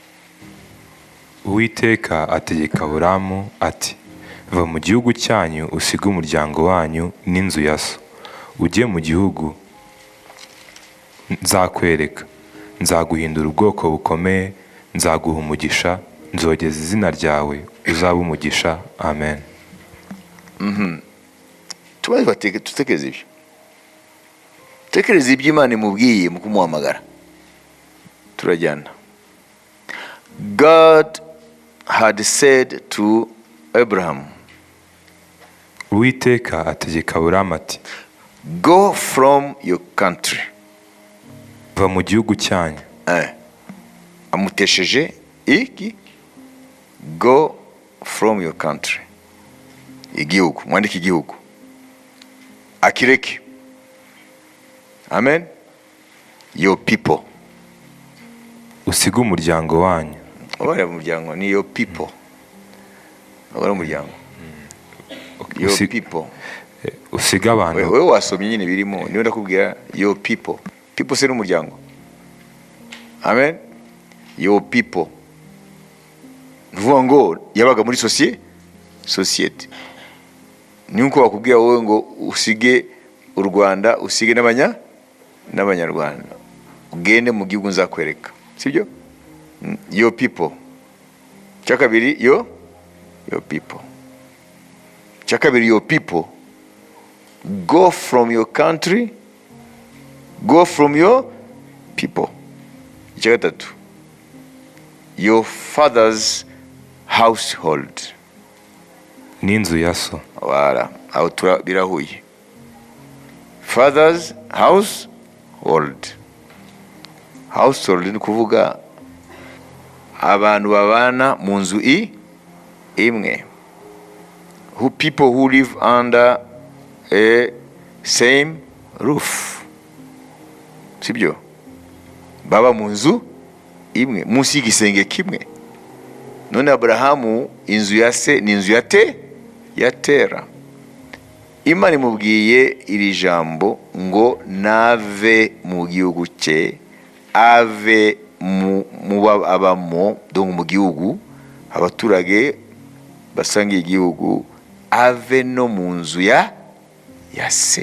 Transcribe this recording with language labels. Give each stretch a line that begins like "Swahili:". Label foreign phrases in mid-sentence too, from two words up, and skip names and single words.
Kinyarwanda: Uwiteka ategeka Aburahamu ati, va mu gihugu cyanyu usige umuryango wanyu n'inzu ya so, ujye mu gihugu nzakwereka, nzaguhindura ubwoko bukomeye, nzaguha umugisha, nzogeza izina ryawe, uzaba umugisha. Amen. Tutekereze ibyo, tekereza ibyo Imana imubwiye mu kumuhamagara. Turajyana.
English: God had said to Abraham,
Kinyarwanda: Uwiteka ategeka Aburahamu ati,
English: go from your country.
Kinyarwanda: va mu gihugu cyanyu. Amutesheje iki?
English: Go from your country.
Kinyarwanda: Igihugu, mwandike igihugu, akireke.
English: Amen. Your people.
Kinyarwanda: Usige umuryango wanyu. Obara umuryango ni
English: your people.
Kinyarwanda: Obara umuryango.
English: Your people.
Kinyarwanda: Usige abantu. Wewe wasomye nyine birimo, niyo ndakubwira
English: your people.
Kinyarwanda: People se n'umuryango.
English: Amen. Your people.
Kinyarwanda: Nuvuga ngo yabaga muri society. Ni uko bakubwira wowe ngo usige u Rwanda, usige n'abanyarwanda, ugende mu gihugu nzakwereka, sibyo?
English: Your people. Cyakabiri your people. Cyakabiri your people. Go from your country, go from your people.
Kinyarwanda: Cyakatatu,
English: your father's household.
Kinyarwanda: N'inzu ya so. Wala, aho birahuye.
English: Father's household.
Kinyarwanda: Household ni kuvuga abantu babana mu nzu imwe.
English: People who live under a same roof.
Kinyarwanda: Sibyo? Baba mu nzu imwe, munsi y'igisenge kimwe. None Aburahamu inzu ya se ni inzu ya tera. Imana imubwiye iri jambo ngo nave mu gihugu cye, ave mu abamo, donc mu gihugu abaturage basangiye igihugu, ave no mu nzu ya se.